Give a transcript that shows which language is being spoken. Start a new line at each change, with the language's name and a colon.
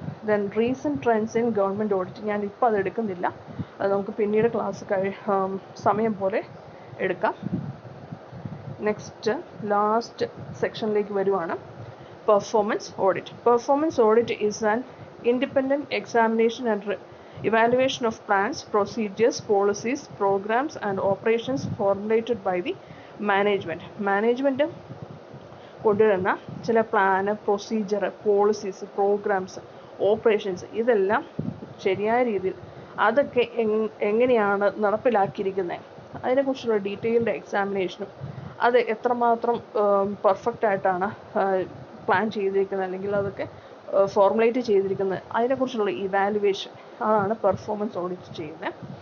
English: then recent trends in government audit,
Malayalam: ഞാൻ ഇപ്പോൾ അത് എടുക്കുന്നില്ല, അത് നമുക്ക് പിന്നീട് ക്ലാസ് സമയം പോലെ എടുക്കാം. നെക്സ്റ്റ് ലാസ്റ്റ് സെക്ഷനിലേക്ക് വരുവാണ് performance audit.
English: Performance audit is an independent examination and evaluation of plans, procedures, policies, programs and operations formulated by the management.
Malayalam: Management കൊണ്ടുവരുന്ന ചില plan, procedure, policies, programmes, operations ഇതെല്ലാം ശരിയായ രീതിയിൽ അതൊക്കെ എങ്ങനെയാണ് നടപ്പിലാക്കിയിരിക്കുന്നത് അതിനെക്കുറിച്ചുള്ള ഡീറ്റെയിൽഡ് എക്സാമിനേഷനും അത് എത്രമാത്രം പെർഫെക്റ്റ് ആയിട്ടാണ് പ്ലാൻ ചെയ്തിരിക്കുന്നത് അല്ലെങ്കിൽ അതൊക്കെ ഫോർമുലേറ്റ് ചെയ്തിരിക്കുന്നത് അതിനെക്കുറിച്ചുള്ള ഇവാലുവേഷൻ അതാണ് പെർഫോമൻസ് ഓഡിറ്റ് ചെയ്യുന്നത്.